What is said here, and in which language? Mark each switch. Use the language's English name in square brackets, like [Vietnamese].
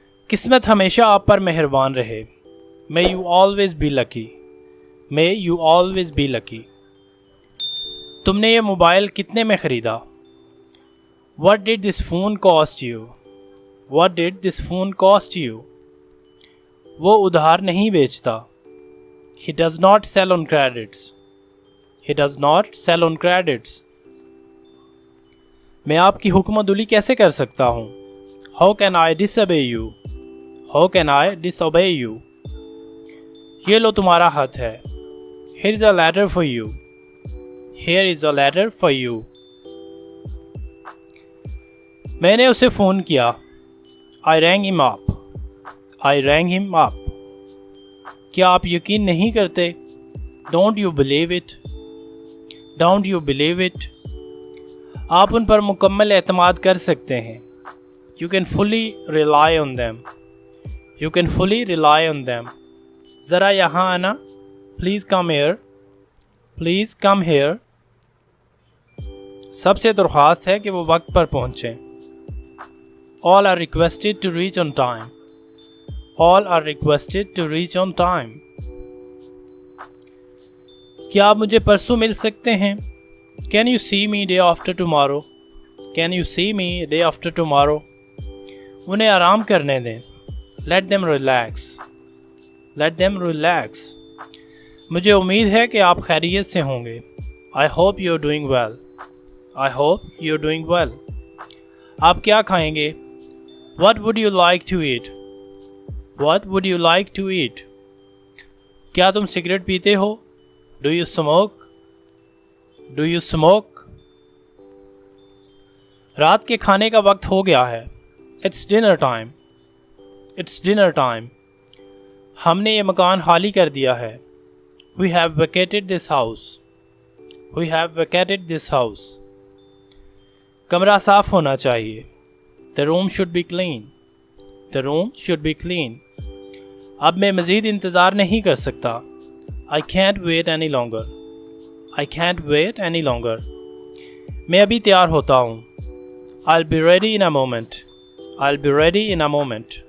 [Hindi] किस्मत हमेशा आप पर मेहरबान रहे। [English] May you always be lucky. May you always be lucky. [Hindi] तुमने ये मोबाइल कितने में ख़रीदा? [English] What did this phone cost you? What did this phone cost you? [Hindi] वो उधार नहीं बेचता। [English] He does not sell on credits. He does not sell on credits. [Hindi] मैं आपकी हुक्मत-उली कैसे कर सकता हूँ? [English] How can I disobey you? How can I disobey you? [Hindi] ये लो तुम्हारा खत है। [English] Here is a letter for you. Here is a letter for you. [Hindi] मैंने उसे फ़ोन किया। [English] I rang him up. I rang him up. [Hindi] क्या आप यकीन नहीं करते? [English] Don't you believe it? Don't you believe it? [Hindi] आप उन पर मुकम्मल एतमाद कर सकते हैं। [English] You can fully rely on them. You can fully rely on them. [Hindi] ज़रा यहाँ आना। [English] Please come here. Please come here. [Hindi] सबसे दरख्वास्त है कि वो वक्त पर पहुँचें। [English] All are requested to reach on time. All are requested to reach on time. [Hindi] क्या आप मुझे परसों मिल सकते हैं? [English] Can you see me day after tomorrow? Can you see me day after tomorrow? [Hindi] उन्हें आराम करने दें। [English] Let them relax. Let them relax. [Hindi] मुझे उम्मीद है कि आप खैरियत से होंगे। [English] I hope you're doing well. I hope you're doing well. [Hindi] आप क्या खाएंगे? [English] What would you like to eat? What would you like to eat? [Hindi] क्या तुम सिगरेट पीते हो? [English] Do you smoke? Do you smoke? [Hindi] रात के खाने का वक्त हो गया है। [English] It's dinner time. It's dinner time. [Hindi] हमने ये मकान खाली कर दिया है। [English] We have vacated this house. We have vacated this house. [Hindi] कमरा साफ होना चाहिए। [English] The room should be clean. The room should be clean. [Hindi] अब मैं मज़ीद इंतज़ार नहीं कर सकता। [English] I can't wait any longer. I can't wait any longer. [Hindi] मैं अभी तैयार होता हूँ। [English] I'll be ready in a moment. I'll be ready in a moment.